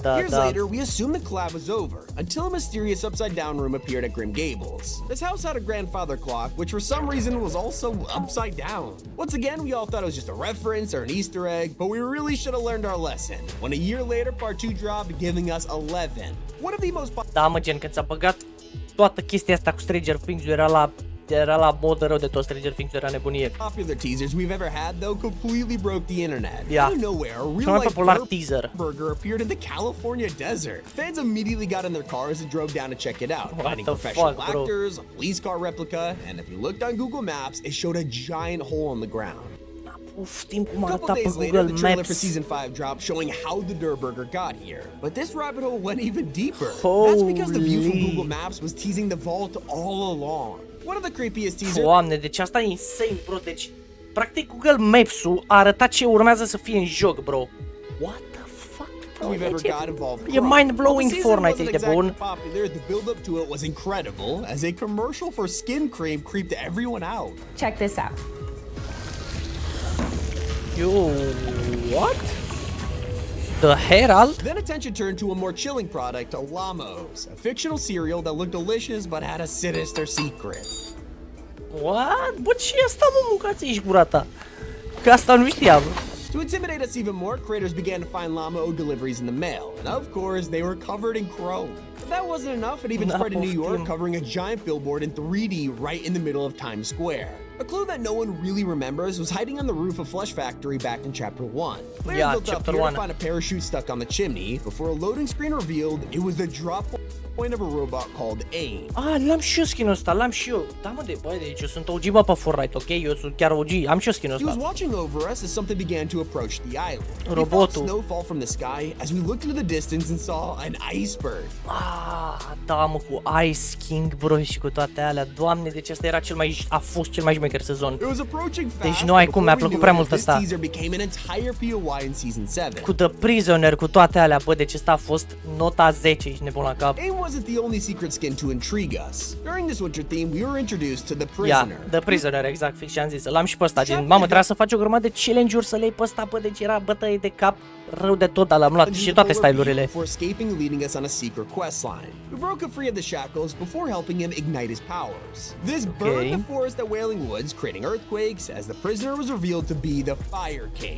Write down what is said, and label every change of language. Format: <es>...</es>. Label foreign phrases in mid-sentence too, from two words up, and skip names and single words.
<en>Years later, we assumed the collab was over, until a mysterious Upside Down room appeared at Grim Gables. This house had a grandfather clock, which for some reason was also upside down. Once again, we all thought it was just a reference or an Easter egg, but we really should have learned our lesson. When a year later, part 2 dropped, giving us 11. One of the most</en> <ro>Da, mă, gen, când ți-a băgat toată chestia asta cu Stranger Things, era la modă rău de tot. Stranger Things era nebunie.</ro> <en>popular teasers we've ever had, though, completely broke the internet. Yeah. Out of nowhere, a</en> <ro>Cel mai</ro> <en>real-life</en> <ro>popular teaser.</ro> <en>burger appeared in the California desert. Fans immediately got in their cars and drove down to check it out, finding the professional fuck, bro? actors, a police car replica, and if you looked on Google Maps, it showed a giant hole in the ground.</en> <ro>Puftim cum</ro> <en>A</en> <ro>arăta</ro> <en>couple</en> <ro>pe</ro> <en>days later,</en> <ro>Google</ro> <en>the trailer for</en> <ro>Maps.</ro> <en>season 5 dropped, showing how the Burger got here. But this rabbit hole went even deeper. That's because the view from Holy. Google Maps was teasing the vault all along. One of the creepiest teasers</en> <ro>Doamne, deci asta e insane, bro. Deci, practic, Google Maps-ul a arătat ce urmează să fie în joc, bro.</ro> <en>What the fuck, bro? we've ever</en> <ro>Deci,</ro> <en>got involved.</en> <ro>e mind-blowing.</ro> <en>While the season</en> <ro>Fortnite</ro> <en>wasn't</en> <ro>e de</ro> <en>exactly</en> <ro>bun.</ro> <en>popular, the build-up to it was incredible, as a commercial for skin cream creeped everyone out. Check this out. Yo, what? The Herald? Then attention turned to a more chilling product, Lamos, a fictional cereal that looked delicious but had a sinister secret. What?</en> <ro>Bă, ce e asta, mă, mâncați aici gura ta? Că asta nu știam.</ro> <en>To intimidate us even more, creators began to find Llama deliveries in the mail, and of course, they were covered in chrome. If that wasn't enough, it even spread to New York, covering a giant billboard in 3D right in the middle of Times Square. A clue that no one really remembers was hiding on the roof of Flush Factory back in Chapter 1. Players Yeah, looked up Chapter here 1. to find a parachute stuck on the chimney, before a loading screen revealed it was the drop point of a robot called AIM.</en> <ro>Ah, l-am și eu skin-ul ăsta, l-am și eu. Da, mă, de băi, deci eu sunt OG, bă, pe Fortnite, ok? Eu sunt chiar OG, am și eu skin-ul</ro> <en>He was</en> <ro>ăsta.</ro> <en>watching over us as something began to approach the island. We felt</en> <ro>Robotul.</ro> <en>snow fall from the sky as we looked into the distance and saw an iceberg.</en> <ro>Ah, da, mă, cu Ice King, bro, și cu toate alea. Doamne, deci asta era a fost cel mai șmecher sezon.</ro> <en>It was approaching fast.</en> <ro>Deci nu ai cum, mi-a plăcut prea mult</ro> <en>this</en> <ro>ăsta.</ro> <en>teaser became an entire POI in season 7.</en> <ro>Cu The Prisoner, cu toate alea, bă, deci ăsta a fost nota 10, ești nebun la cap.</ro> <en>AIM wasn't the only secret skin to intrigue us. During this winter theme, we were introduced to the</en> <ro>Ia,</ro> <en>Prisoner.</en> <ro>The Prisoner, exact, fix ce am zis. L-am și pe ăsta, gen, mamă, trebuia să faci o grămadă de challenge-uri să le iei pe ăsta, bă, deci era bătăie de cap rău de tot, dar l-am luat și toate stylurile.</ro> <en>Before escaping, leading us on a secret quest line. We broke him free of the shackles before helping him ignite his powers. This burned the forest at Wailing Woods, creating earthquakes, as the prisoner was revealed to be the Fire King.</en>